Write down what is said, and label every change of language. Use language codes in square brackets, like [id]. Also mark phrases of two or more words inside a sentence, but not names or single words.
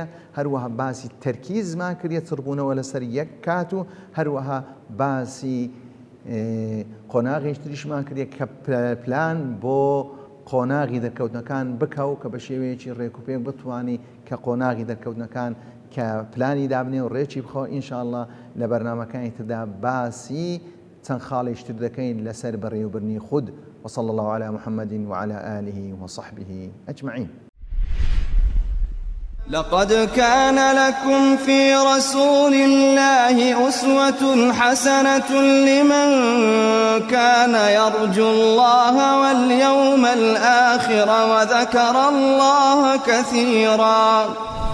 [ckb] هەروەها باسی تەرکیزمان کردیە چڕبوونەوە لەسەر یەک کات و هەروەها باسی قۆناغیش تریشمان کردێ کە پلان بۆ قۆناغی دەرکەوتنەکان بکە و کە بە شێوەیەکی ڕێکوپێک بتوانی کە قۆناغی دەرکەوتنەکان کە پلانی دابنێ و ڕێکی بخۆ ئینشاءالله لە بەرنامەکانی تردا باسی چەند خاڵێکتر دەکەین لەسەر بەڕێوەبرنی خود [ar] وصلى الله على محمد وعلى آله وصحبه أجمعين. لقد كان لكم في رسول الله أسوة حسنة لمن كان يرجو الله واليوم الآخر وذكر الله كثيرا